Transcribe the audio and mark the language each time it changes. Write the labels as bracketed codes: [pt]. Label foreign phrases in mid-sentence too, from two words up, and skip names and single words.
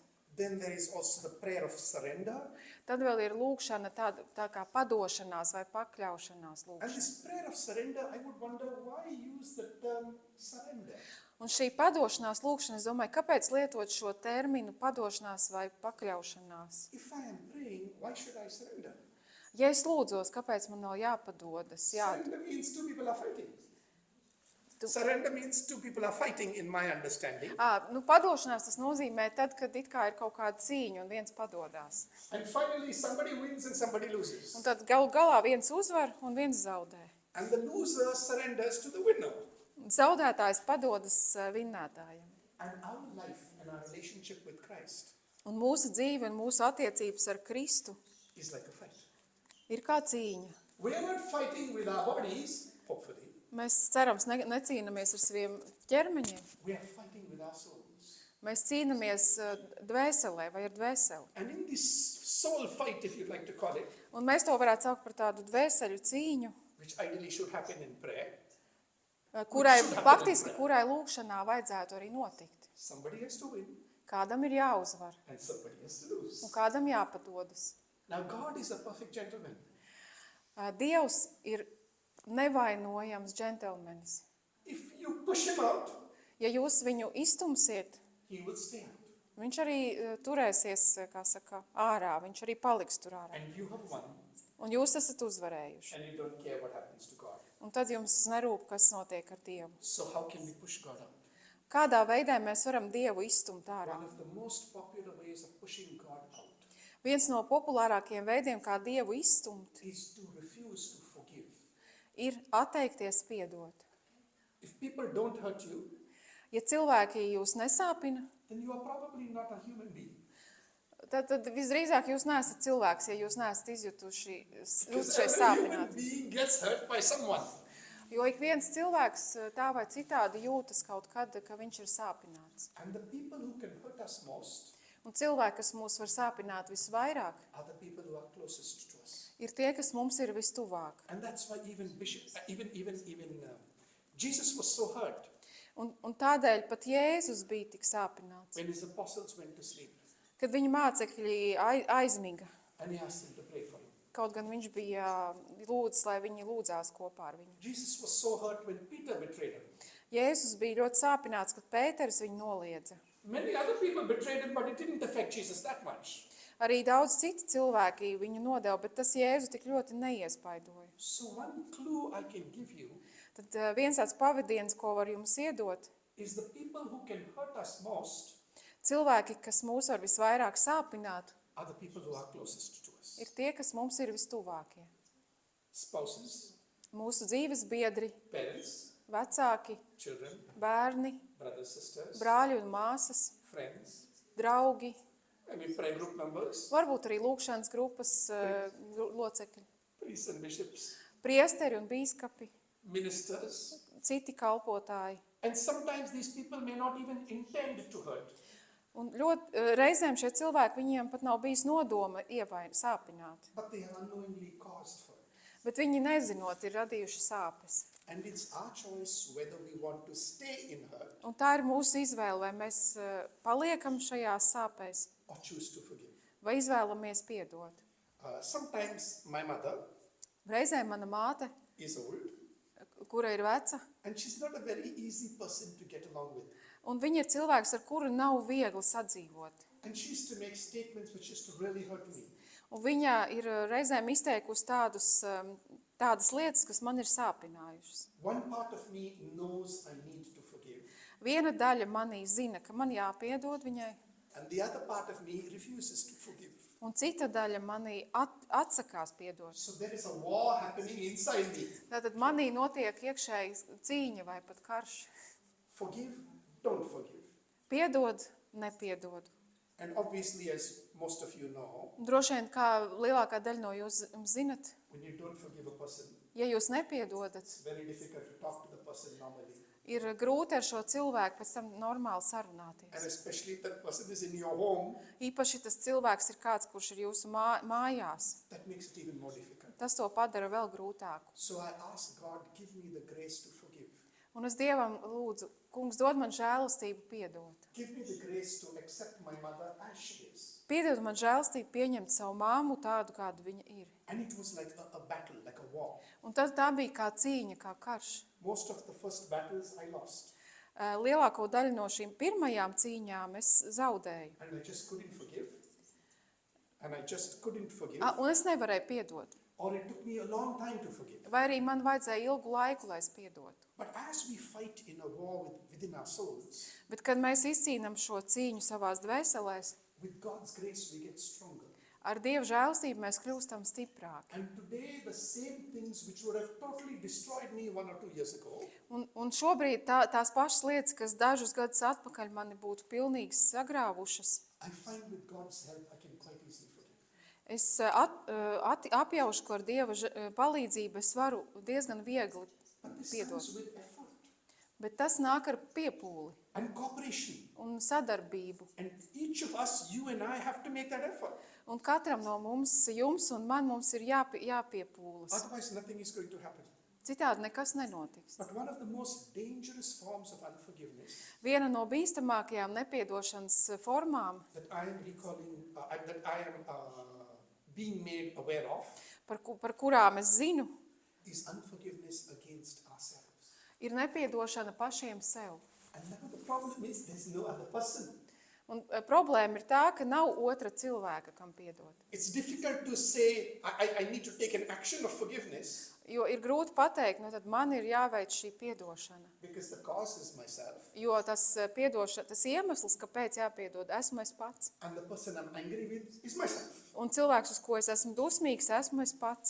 [en] Then there is also the prayer of surrender. [lv] Tad vēl ir lūgšana tā kā padošanās vai pakļaušanās [en] And [lv] lūgšana. [en] this prayer of surrender, I would wonder why use the term surrender. [lv] Un šī padošanās lūgšana, es domāju, kāpēc lietot šo terminu padošanās vai pakļaušanās? [en] If I am praying, why should I surrender? [lv] Ja es lūdzos, kāpēc man nav jāpadodas? [en] Surrender means two people are fighting. Surrender means two people are fighting, in my understanding. [lv] Padošanās tas nozīmē tad, kad it kā ir kaut kāda cīņa un viens padodās. [en] And finally, somebody wins and somebody loses. [lv] Un tad galu galā viens uzvar un viens zaudē. [en] And the loser surrenders to the winner. [lv] Zaudētājs padodas vinnētājam. [en] And our life and our relationship with Christ [lv] Un mūsu dzīve un mūsu attiecības ar Kristu [en] is like a fight. [lv] ir kā cīņa. [en] We are not fighting with our bodies, hopefully. [lv] Mēs cerams necīnamies ar saviem ķermeņiem. [en] We are fighting with our souls. [lv] Mēs cīnamies dvēselē vai ar dvēseli. [en] And in this soul fight, if you'd like to call it, [lv] Un mēs to varētu saukt par tādu dvēseļu cīņu, [en] which ideally should happen in prayer, [lv] kurai lūkšanā vajadzētu arī notikt. [en] somebody has to win [lv] Kādam ir jāuzvar [en] and somebody has to lose. [lv] un kādam jāpadodas. [en] Now, God is a perfect gentleman. [lv] Dievs ir nevainojams džentelmenis. [en] If you push him out, [lv] Ja jūs viņu iztumsiet, [en] he will stay out. [lv] viņš arī turēsies, kā saka, ārā, viņš arī paliks tur ārā. [en] And you have won, [lv] Un jūs esat uzvarējuši. [en] and you don't care what happens to God. [lv] Un tad jums nerūp, kas notiek ar Dievu. [en] So how can we push God out? [lv] Kādā veidā mēs varam Dievu izstumt ārā? [en] One of the most popular ways of pushing God out [lv] Viens no populārākajiem veidiem, kā Dievu izstumt, [en] is to refuse to forgive. [lv] ir atteikties piedot. [en] If people don't hurt you, [lv] Ja cilvēki jūs nesāpina, [en] then you are probably not a human being. [lv] tad visdrīzāk jūs neesat cilvēks, ja jūs neesat izjutuši [en] Because [lv] šeit [en] every human [lv] sāpināti. [en] being gets hurt by someone. [lv] Jo ik viens cilvēks tā vai citādi jūtas kaut kad, ka viņš ir sāpināts. [en] And the people who can hurt us most [lv] Un cilvēki, kas mūs var sāpināt visvairāk, [en] are the people who are closest to us. [lv] ir tie, kas mums ir vistuvāk. [en] And that's why even Jesus was so hurt [lv] Un tādēļ pat Jēzus bija tik sāpināts, [en] when his apostles went to sleep. [lv] kad viņa mācekļi aizmiga. [en] And he asked them to pray for him. [lv] Kaut gan viņš bija lūdzis, lai viņi lūdzās kopā ar viņu. [en] Jesus was so hurt when Peter betrayed him. [lv] Jēzus bija ļoti sāpināts, kad Pēters viņu noliedza. [en] Many other people betrayed him, but it didn't affect Jesus that much. [lv] Arī daudz citi cilvēki viņu nodeva, bet tas Jēzu tik ļoti neiespaidoja. [en] So one clue I can give you [lv] Tad viens tāds pavadiens, ko var jums iedot, [en] is the people who can hurt us most [lv] cilvēki, kas mūs var visvairāk sāpināt, [en] are the people who are closest to us. [lv] ir tie, kas mums ir vistuvākie. [en] Spouses, [lv] Mūsu dzīves biedri, [en] parents, [lv] vecāki, [en] children, [lv] bērni, [en] brothers, sisters, [lv] brāļi un māsas, [en] friends, [lv] draugi, [en] maybe prayer group members, [lv] varbūt arī lūkšanas grupas locekļi, [en] priests and bishops, [lv] priesteri un bīskapi, [en] ministers. [lv] citi kalpotāji. [en] And sometimes these people may not even intend to hurt. [lv] Un reizēm šie cilvēki, viņiem pat nav bijis nodoma sāpināt, [en] But they have unknowingly caused hurt. [lv] bet viņi nezinot ir radījuši sāpes. [en] And it's our choice whether we want to stay in hurt [lv] Un tā ir mūsu izvēle, vai mēs paliekam šajās sāpēs, [en] or choose to forgive. [lv] vai izvēlamies piedot. [en] Sometimes my mother [lv] Reizēm mana māte, [en] is old [lv] kura ir veca, [en] and she's not a very easy person to get along with. [lv] un viņa ir cilvēks, ar kuru nav viegli sadzīvot. [en] And she used to make statements which used to really hurt me. [lv] Un viņa ir reizēm izteikusi tādas lietas, kas man ir sāpinājušas. [en] One part of me knows I need to forgive, [lv] Viena daļa manī zina, ka man jāpiedod viņai, [en] and the other part of me refuses to forgive. [lv] un cita daļa manī atsakās piedot. [en] So there is a war happening inside me. [lv] Tātad manī notiek iekšēji cīņa vai pat karš. [en] Forgive, don't forgive. [lv] Piedod, nepiedod. [en] And obviously, as most of you know, [lv] Droši vien, kā lielākā daļa no jūs zinat, [en] when you don't forgive a person, [lv] ja jūs nepiedodat, [en] it's very difficult to talk to the person normally. [lv] ir grūti ar šo cilvēku pēc tam normāli sarunāties. [en] And especially if that person is in your home, [lv] Īpaši tas cilvēks ir kāds, kurš ir jūsu mājās. [en] that makes it even more difficult. [lv] Tas to padara vēl grūtāku. [en] So I ask God, give me the grace to forgive. [lv] Un es Dievam lūdzu, kungs, dod man žēlastību piedot. [en] Give me the grace to accept my mother as she is. [lv] Piedod man žēlastību pieņemt savu māmu tādu, kādu viņa ir. [en] And it was like a battle, like a war. [lv] Un tā bija kā cīņa, kā karš. [en] Most of the first battles I lost. [lv] Lielāko daļu no šīm pirmajām cīņām es zaudēju. [en] And I just couldn't forgive. And I just couldn't forgive. [lv] Un es nevarēju piedot. [en] or it took me a long time to forgive. [lv] vai arī man vajadzēja ilgu laiku, lai es piedotu. [en] But as we fight in a war within our souls, [lv] Bet, kad mēs izcīnām šo cīņu savās dvēselēs, [en] with God's grace we get stronger. [lv] ar Dieva žēlstību mēs kļūstam stiprāki. [en] And today the same things which would have totally destroyed me 1 or 2 years ago, [lv] Un šobrīd tās pašas lietas, kas dažus gadus atpakaļ mani būtu pilnīgi sagrāvušas, [en] I find with God's help I can quite easily forgive. [lv] es apjaušu, ka ar Dieva palīdzību es varu diezgan viegli [en] But this [lv] piedot. [en] comes with effort [lv] Bet tas nāk ar piepūli [en] and cooperation. [lv] un sadarbību. [en] And each of us, you and I, have to make that effort. [lv] Un katram no mums, jums un man, mums ir jāpiepūlas. [en] Otherwise, nothing is going to happen. [lv] Citādi nekas nenotiks. [en] But one of the most dangerous forms of unforgiveness [lv] Viena no bīstamākajām nepiedošanas formām, [en] that I am recalling, that I am being made aware of, [lv] par kurām es zinu, [en] is unforgiveness against ourselves. [lv] ir nepiedošana pašiem sev. [en] And now the problem is there's no other person. [lv] Un problēma ir tā, ka nav otra cilvēka, kam piedot. [en] It's difficult to say, I need to take an action of forgiveness [lv] Jo ir grūti pateikt, nu tad man ir jāveic šī piedošana. [en] because the cause is myself [lv] Jo tas iemesls, kāpēc jāpiedod, esmu es pats. [en] and the person I'm angry with is myself. [lv] Un cilvēks, uz ko es esmu dusmīgs, esmu es pats.